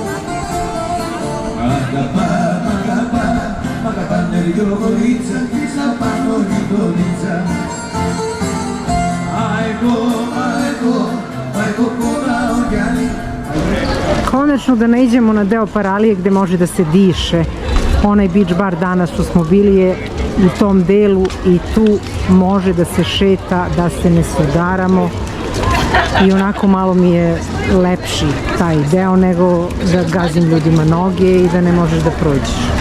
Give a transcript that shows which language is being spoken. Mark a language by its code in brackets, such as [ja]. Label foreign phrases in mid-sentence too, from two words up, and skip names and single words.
[el] Μ' αγαπάνε δυο κορίτσα, στην απάνω γειτονίτσα. Ajgo, polao jali. [sr] Konačno da naiđemo na deo Paralije gde može da se diše. Onaj [en] beach bar [sr] danas što smo bili je u tom delu i tu može da se šeta, da se ne sudaramo i onako malo mi je lepši taj deo nego da gazim ljudima noge i da ne možeš da prođeš.